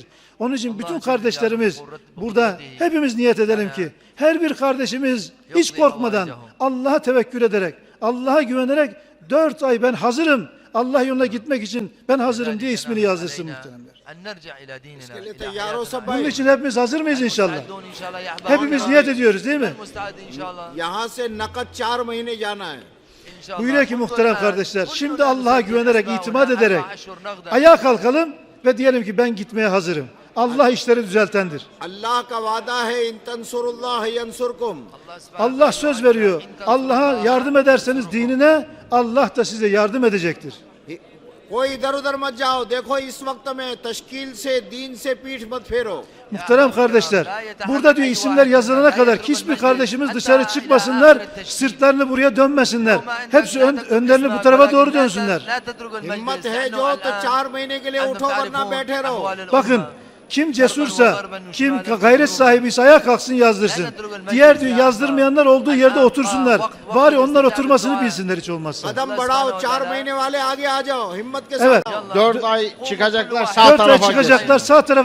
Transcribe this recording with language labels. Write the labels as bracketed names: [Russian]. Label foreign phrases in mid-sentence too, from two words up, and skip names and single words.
[Turkish] Onun için bütün kardeşlerimiz burada hepimiz niyet edelim ki her bir kardeşimiz hiç korkmadan Allah'a tevekkül ederek, Allah'a güvenerek 4 ay ben hazırım, Allah yoluna gitmek için ben hazırım diye ismini yazdırsın muhteremler. Bunun için hepimiz hazır mıyız inşallah? Hepimiz niyet ediyoruz değil mi? [Hindi] यहाँ से नकद 4 महीने जाना है. [Turkish] Buyuruyor ki muhterem kardeşler, şimdi Allah'a güvenerek, itimat ederek ayağa kalkalım ve diyelim ki ben gitmeye hazırım. Allah işleri düzeltendir. [Hindi] अल्लाह का वादा है [Arabic] إن تنصروا الله ينصركم. [Turkish] Allah söz veriyor. Allah'a yardım ederseniz dinine, Allah da size yardım edecektir. [Hindi] कोई इधर उधर मत जाओ, देखो इस वक्त में तश्कील से दीन से पीठ मत फेरो। [Turkish] Muhterem kardeşler, burada diyor isimler yazılana kadar hiçbir kardeşimiz dışarı çıkmasınlar, sırtlarını buraya dönmesinler. Hepsi önlerini bu tarafa doğru dönsünler. [Hindi] हिम्मत है जो तो 4 महीने के लिए उठो वरना बैठे रहो। [Turkish] Bakın, kim cesursa, kim gayret sahibiyse ayağa kalksın yazdırsın. Diğer diyor yazdırmayanlar olduğu yerde otursunlar. Bari onlar oturmasını bilsinler hiç olmazsa. [Hindi] कदम बढ़ाओ, 4 महीने वाले आगे आ जाओ, हिम्मत के साथ [Turkish] Evet. [Hindi] आओ। [Turkish] 4 ay çıkacaklar sağ 4 ay tarafa çıkacaklar sağ tarafa